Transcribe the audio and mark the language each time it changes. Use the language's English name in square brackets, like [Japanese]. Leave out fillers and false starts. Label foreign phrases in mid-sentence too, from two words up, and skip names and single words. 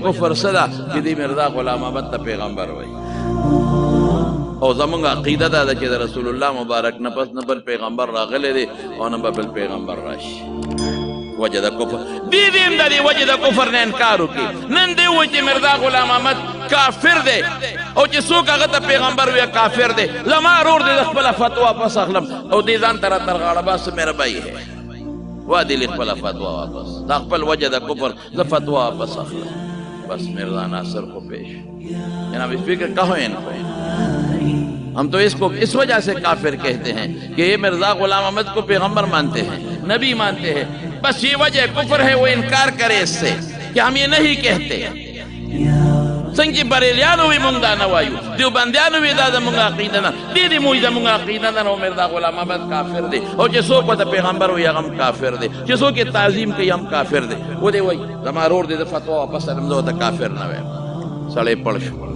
[Pashto] کفر څه ده چې دې مرزا غلام احمد ته پیغمبر وایي او زمونږ عقیده دا ده چې د رسول الله مبارک نه پس نه بل پیغمبر راغلی دی او نه به بل پیغمبر راشي وجه د کفر دې هم د دې وجه د کفر نه انکار وکړي نن دې وایي چې مرزا غلام احمد کافر دی او چې څوک هغه ته پیغمبر ویه کافر دی زما ورور دی د خپله فتوا واپس اخلم او دې ځان ته راته غاړه باس [Urdu] میرا بھائی ہے [Pashto] وا دې خپله فتوا واپس دا خپل وجه د کفر زه فتوا واپس اخلم بس [Urdu] مرزا ناصر کو پیش جناب اسپیکر کہو انکو ہم تو اس کو اس وجہ سے کافر کہتے ہیں کہ یہ مرزا غلام احمد کو پیغمبر مانتے ہیں نبی مانتے ہیں بس یہ وجہ کفر ہے وہ انکار کرے اس سے کہ ہم یہ نہیں کہتے [Pashto] څنګه بریلیانو وی مونږ دا نه وایو دیوبندیانو وی دا زموږ عقیده نه دې دې موږ زموږ عقیده نه مرزا غلام احمد کافر دی او چې څوک ورته پیغمبر وایي هغه هم کافر دی چې څوک یې تعظیم کوي هم کافر دی و دې وایي زما ورور دی د فتوا واپس اخلم زه ورته کافر نه وایم سړی پړ شو